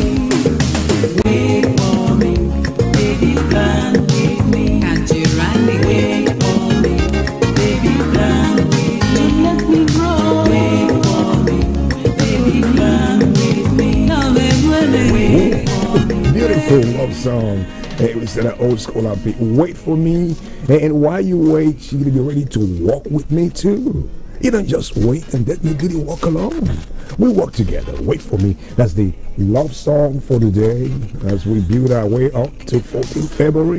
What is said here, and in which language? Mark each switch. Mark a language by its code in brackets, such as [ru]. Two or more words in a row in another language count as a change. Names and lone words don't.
[en] Wait for me, baby, plan with me. Can't you run me? Wait for me, baby, plan with me. Let me grow. Wait for me, baby, plan with me. Wait for me. Beautiful love song. It was an old school upbeat. Wait for me, and while you wait, you're gonna be ready to walk with me too. You don't just wait and let me really walk along. We walk together. Wait for me. That's the love song for the day as we build our way up to 14th February.